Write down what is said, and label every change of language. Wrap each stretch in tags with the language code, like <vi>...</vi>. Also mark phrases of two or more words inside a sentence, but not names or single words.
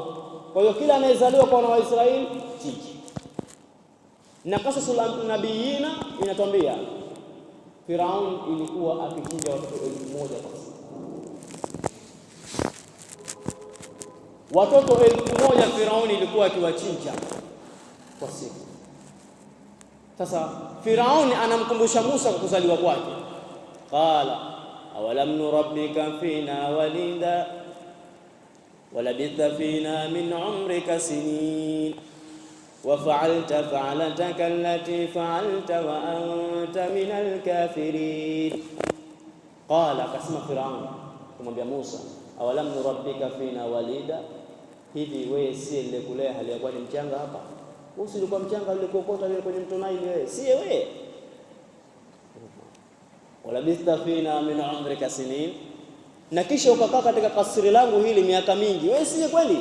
<sw>Kwa hiyo kila anayezaliwa kwa wana wa Israeli chinja. Na Qasasul Nabiyina inatuambia Firaun ilikuwa akichinja watoto 1000 kwa siku. Watoto 1000 Firaun ilikuwa akiwachinja kwa siku. Sasa Firaun anamkumbusha Musa kwa kuzaliwa kwake,</sw> <ar>قال ألم نربك فينا وليدا ولبثت فينا من عمرك سنين وفعلت فعلتك التي فعلت وأنت من الكافرين.</ar> <sw>Qala, akasema Firaun kumwambia Musa,</sw> <ar>ألم نربك فينا وليدا,</ar> <sw>hivi wewe si nilikulea hali ya kuwa ni mchanga hapa? Wewe si ulikuwa mchanga ulikokota ile kwenye mto Naili? Wewe si wewe?</sw> <ar>ولبثت فينا من عمرك سنين,</ar> <sw>na kisha ukakaa katika kasri langu hili miaka mingi. Wewe si kweli?</sw>